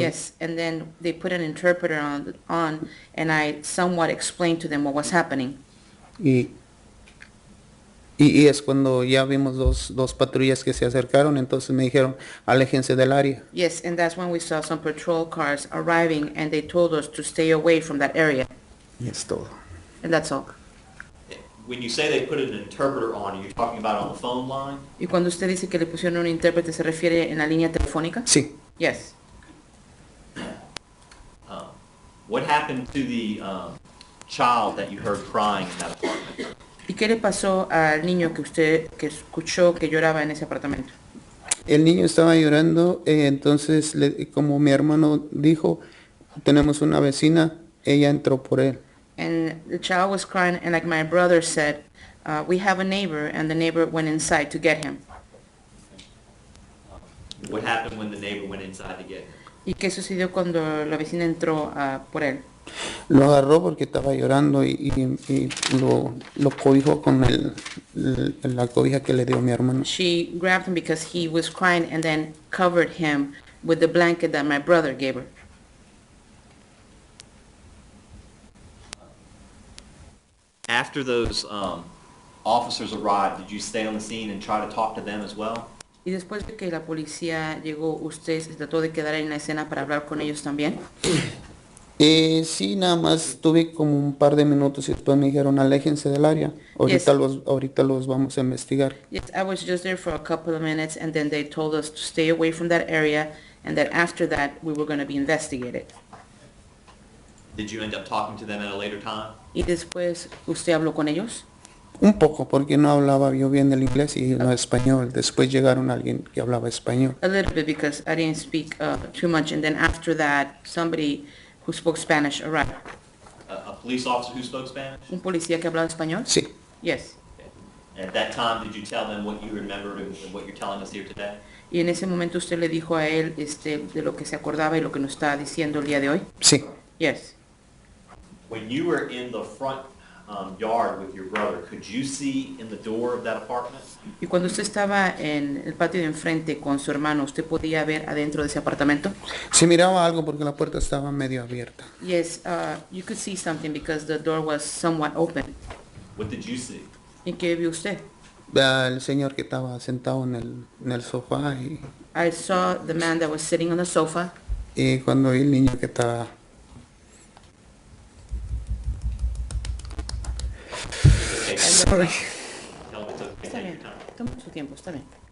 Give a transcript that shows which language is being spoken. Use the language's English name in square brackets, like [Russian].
[English] Yes, and then they put an interpreter on and I somewhat explained to them what was happening. [Spanish] Y es cuando ya vimos dos patrullas que se acercaron, entonces me dijeron, aléjense del área. [English] Yes, and that's when we saw some patrol cars arriving and they told us to stay away from that area. [Spanish] Y es todo. [English] And that's all. When you say they put an interpreter on, you're talking about on the phone line? [Spanish] Y cuando usted dice que le pusieron un intérprete, ¿se refiere en la línea telefónica? Sí. [English] Yes. What happened to the child that you heard crying in that apartment? [Spanish] ¿Y qué le pasó al niño que usted escuchó que lloraba en ese apartamento? El niño estaba llorando, entonces como mi hermano dijo, tenemos una vecina, ella entró por él. [English] And the child was crying, and like my brother said, we have a neighbor, and the neighbor went inside to get him. What happened when the neighbor went inside to get him? [Spanish] ¿Y qué sucedió cuando la vecina entró por él? Lo agarró porque estaba llorando y lo cobijó con la cobija que le dio mi hermano. [English] She grabbed him because he was crying and then covered him with the blanket that my brother gave her. After those officers arrived, did you stay on the scene and try to talk to them as well? [Spanish] Y después de que la policía llegó, ¿usted se trató de quedar en la escena para hablar con ellos también? Sí, nada más tuve como un par de minutos y después me dijeron aléjense del área. Ahorita los vamos a investigar. [English] Yes, I was just there for a couple of minutes and then they told us to stay away from that area and that after that we were going to be investigated. Did you end up talking to them at a later time? [Spanish] Y después, ¿usted habló con ellos? Un poco, porque no hablaba yo bien el inglés y no español. Después llegaron alguien que hablaba español. [English] A little bit because I didn't speak too much and then after that somebody who spoke Spanish arrived. A police officer who spoke Spanish? [Spanish] ¿Un policía que hablaba español? Sí. [English] Yes. At that time, did you tell them what you remembered and what you're telling us here today? [Spanish] Y en ese momento usted le dijo a él de lo que se acordaba y lo que nos está diciendo el día de hoy? Sí. [English] Yes. When you were in the front yard with your brother, could you see in the door of that apartment? [Spanish] Y cuando usted estaba en el patio de enfrente con su hermano, ¿usted podía ver adentro de ese apartamento? Sí miraba algo porque la puerta estaba medio abierta. [English] Yes, you could see something because the door was somewhat open. What did you see? [Spanish] ¿Y qué vio usted? El señor que estaba sentado en el sofá [English] I saw the man that was sitting on the sofa. [Spanish] y cuando vi el niño que estaba... [English] Sorry. Tell them it's okay, [Spanish] Está [English] take [Spanish] bien, [English] your time. [Spanish] toma su tiempo, está bien.